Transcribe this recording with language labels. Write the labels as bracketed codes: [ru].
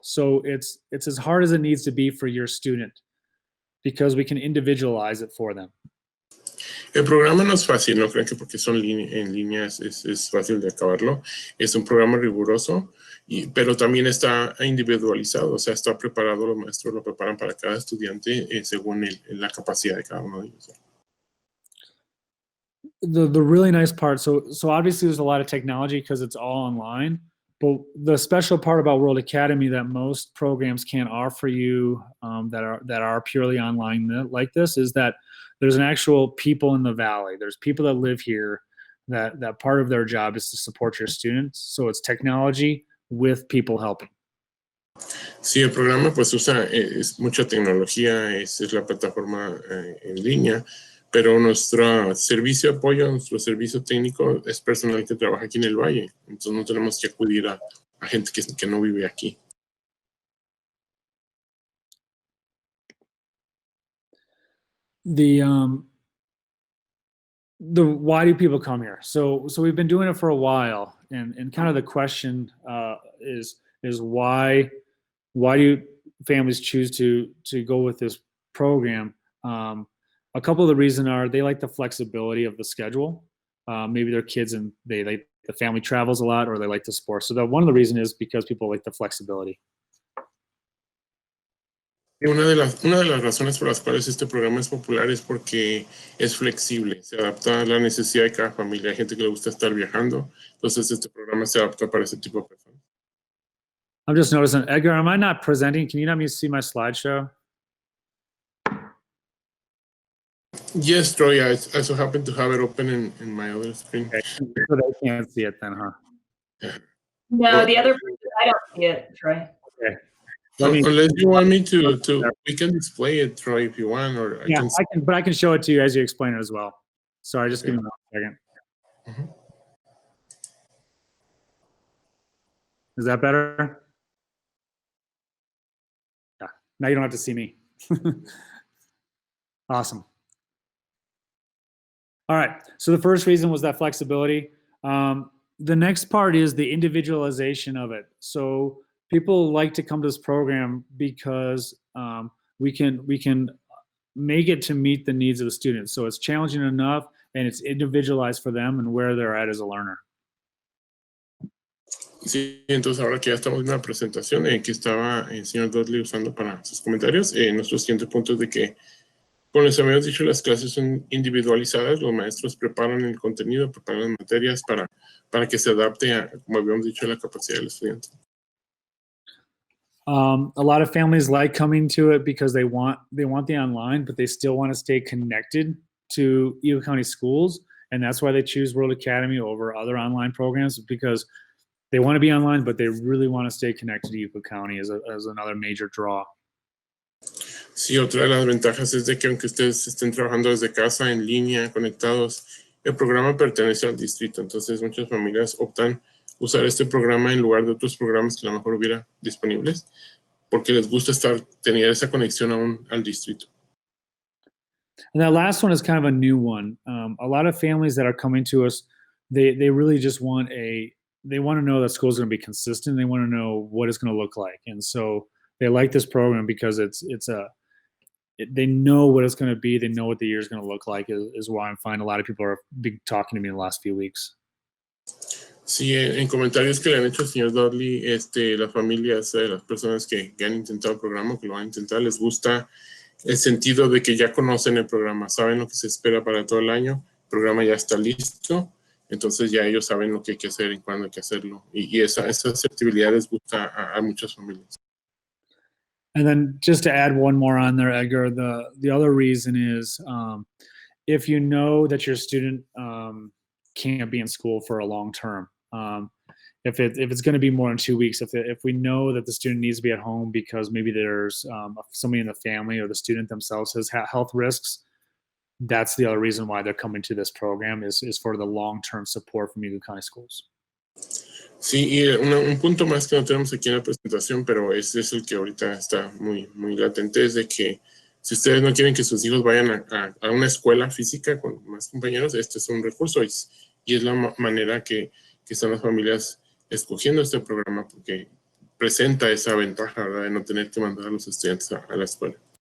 [en] So it's as hard as it needs to be for your student, because we can individualize it for them. [es] El programa no es fácil, no crean que porque son en línea es fácil de acabarlo. Es un programa riguroso, pero también está individualizado, o sea, está preparado, los maestros lo preparan para cada estudiante según la capacidad de cada uno de ellos. [en] The really nice part, so obviously there's a lot of technology because it's all online, but the special part about World Academy that most programs can't offer you that are purely online like this is that there's an actual people in the valley. There's people that live here that part of their job is to support your students. So it's technology with people helping. [es] Sí, el programa pues usa mucha tecnología, es la plataforma en línea, pero nuestro servicio de apoyo, nuestro servicio técnico es personal que trabaja aquí en el valle. Entonces no tenemos que acudir a gente que no vive aquí. [en] The why do people come here? So we've been doing it for a while, and kind of the question is why do families choose to go with this program? A couple of the reasons are they like the flexibility of the schedule. Maybe their kids and the family travels a lot, or they like the sport. So one of the reasons is because people like the flexibility. [es] Una de las razones por las cuales este programa es popular es porque es flexible, se adapta a la necesidad de cada familia. Hay gente que le gusta estar viajando, entonces este programa se adapta para ese tipo de personas. [en] I'm just noticing, Edgar, am I not presenting? Can you let me see my slideshow? Yes, Troy, I also happen to have it open in my other screen. Okay. So they can't see it then, huh? Yeah. No, the other person, I don't see it, Troy. Okay. Unless you want me to, we can display it, Troy, if you want, or I can, but I can show it to you as you explain it as well. Sorry, just give me a second. Mm-hmm. Is that better? Yeah. Now you don't have to see me. Awesome. All right. So the first reason was that flexibility. The next part is the individualization of it. So people like to come to this program because we can make it to meet the needs of the students. So it's challenging enough, and it's individualized for them and where they're at as a learner. [es] Sí, entonces ahora que ya estamos en una presentación que estaba el señor Dudley usando para sus comentarios, nuestro siguiente punto es de que, como les habíamos dicho, las clases son individualizadas, los maestros preparan el contenido, preparan las materias para que se adapte a, como habíamos dicho, a la capacidad del estudiante. [en] A lot of families like coming to it because they want the online, but they still want to stay connected to Eagle County schools, and that's why they choose World Academy over other online programs, because they want to be online, but they really want to stay connected to Eagle County as another major draw. [es] Sí, otra de las ventajas es de que aunque ustedes estén trabajando desde casa, en línea, conectados, el programa pertenece al distrito. Entonces muchas familias optan usar este programa en lugar de otros programas que a lo mejor hubiera disponibles, porque les gusta tener esa conexión aún al distrito. [en] And that last one is kind of a new one. A lot of families that are coming to us, they really just want they want to know that school's going to be consistent. They want to know what it's going to look like, and so they like this program because they know what it's going to be. They know what the year is going to look like. Is why I'm finding a lot of people are talking to me in the last few weeks. [es] Sí, en comentarios que le han hecho al señor Dudley, las familias, las personas que han intentado el programa, que lo van a intentar, les gusta el sentido de que ya conocen el programa, saben lo que se espera para todo el año, el programa ya está listo, entonces ya ellos saben lo que hay que hacer y cuándo hay que hacerlo. Y esa asertividad les gusta a muchas familias. [en] And then just to add one more on there, Edgar, the other reason is if you know that your student can't be in school for a long term, if it's going to be more than 2 weeks, if we know that the student needs to be at home because maybe there's somebody in the family or the student themselves has health risks, that's the other reason why they're coming to this program is for the long-term support from Eagle County Schools. [es] Sí, y un punto más que no tenemos aquí en la presentación, pero ese es el que ahorita está muy, muy latente, es de que si ustedes no quieren que sus hijos vayan a una escuela física con más compañeros, este es un recurso y es la manera que están las familias escogiendo este programa, porque presenta esa ventaja, ¿verdad?, de no tener que mandar a los estudiantes a la escuela.